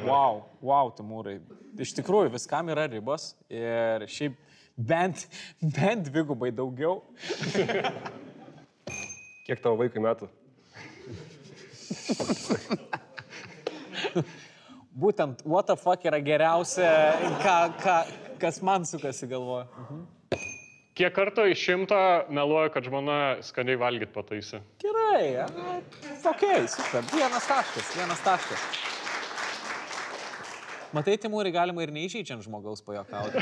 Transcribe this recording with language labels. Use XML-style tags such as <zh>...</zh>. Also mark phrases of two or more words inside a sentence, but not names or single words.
<lt>Wow, Timūrai. Iš tikrųjų, viskam yra ribos ir šiaip bent 2 daugiau. Kiek tavo vaikui metų? Būtent</lt> <en>what the fuck</en> <lt>yra geriausia, kas man sukasi galvoja. Kiek kartų iš 100 meluoju, kad žmona skaniai valgyt pataisė? Gerai, ok, super. 1 taškas. Matai, Timūrai, galima ir neišeičiant žmogaus pajokauti.</lt>